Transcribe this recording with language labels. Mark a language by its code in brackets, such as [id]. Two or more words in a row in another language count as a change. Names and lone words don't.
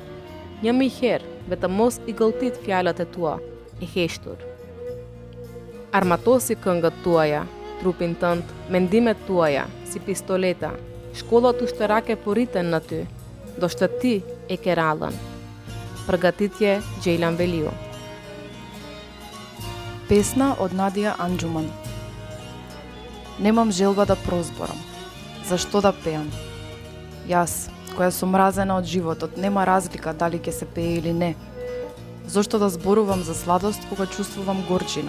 [sq] Një më herë, vetëm mos i gëlltit fjalët e tua, i heshtur. Armatosi këngët tuaja, trupin tënd, mendimet tuaja, si pistoleta. Shkollat ushtarake po rriten në ty, ndoshta ti e ke rallën. Përgatitje Gjejlan Veliu. [mk] Песна од Надија Анџуман. Немам желба да прозборам. Зашто да пеам? Јас, која сум мразена од животот, нема разлика дали ќе се пее или не. Зошто да зборувам за сладост кога чувствувам горчина?